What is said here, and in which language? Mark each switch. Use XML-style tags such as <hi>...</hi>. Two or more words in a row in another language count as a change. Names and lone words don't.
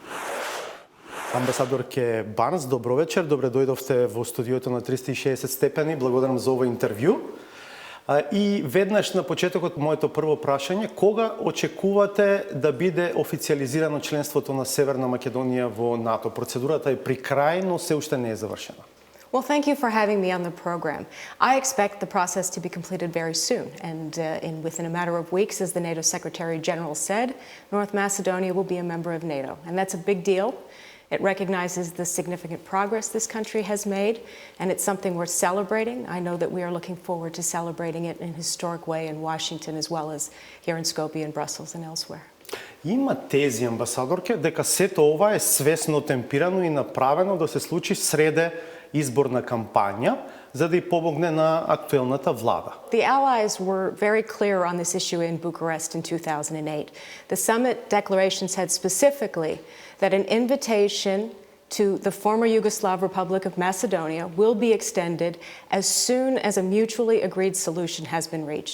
<mk>Амбасадорке Барнс, добро вечер. Добре дојдовте во студиото на 360 степени. Благодарам за ова интервју. И веднаш на почетокот моето прво прашање, кога очекувате да биде официализирано членството на Северна Македонија во НАТО? Процедурата е при крај, но се уште не е завршена.</mk> <en>Well, thank you for having me on the program. I expect the process to be completed very soon, and within a matter of weeks, as the NATO Secretary General said, North Macedonia will be a member of NATO, and that's a big deal. It recognizes the significant progress this country has made, and it's something worth celebrating. I know that we are looking forward to celebrating it in a historic way in Washington as well as here in Skopje and Brussels and elsewhere.</en> <mk>Има тези, амбасадорке, дека сето ова е свесно темпирано и направено да се случи среде изборна кампања, за да и помогне на актуелната влада.</mk> <en>The Allies were very clear on this issue in Bucharest in 2008. The summit declaration said specifically that an invitation to the former Yugoslav Republic of Macedonia will be extended as soon as a mutually agreed solution has been reached.</en>